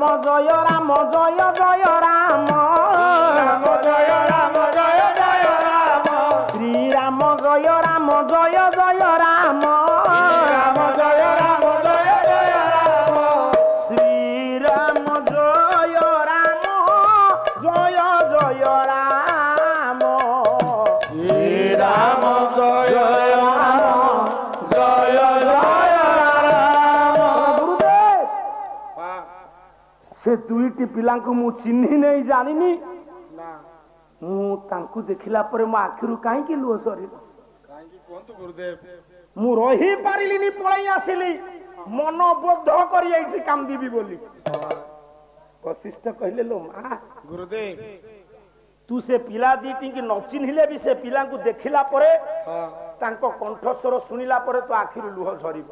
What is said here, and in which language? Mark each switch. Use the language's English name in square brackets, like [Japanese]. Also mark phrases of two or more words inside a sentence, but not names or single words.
[Hindi] जय राम जय जय राम राम जय राम जय जय राम श्री राम जय राम जय जय राम राम जय राम जय जय राम श्री राम जय राम जय जय राम श्री राम जय राम जय जय राम गुरुदेव [Odia] हां ସେ ଦୁଇଟି ପିଲାଙ୍କୁ ମୁଁ ଚିହ୍ନି ନାହିଁ ଜାଣିନି ना ମୁଁ ତାଙ୍କୁ ଦେଖିଲା ପରେ ମୋ ଆଖିରୁ କାହିଁକି ଲୁହ ଝରିଲା କାହିଁକି କଣ ଗୁରୁଦେବ ମୁଁ ରହି ପାରିଲିନି ପଳାଇ ଆସିଲି ମନ ବୋଧ କରି ଏଠି କାନ୍ଦିବି ବୋଲି ବଶିଷ୍ଠ କହିଲେ ଲୋ ମା गुरुदेव ତୁ ସେ ପିଲା ଦୁଇଟି କି ନ ଚିହ୍ନିଲେ ଭି ସେ ପିଲାଙ୍କୁ ଦେଖିଲା ପରେ हां ତାଙ୍କ କଣ୍ଠସ୍ୱର ଶୁଣିଲା ପରେ ତ ଆଖିରୁ ଲୁହ ଝରିବ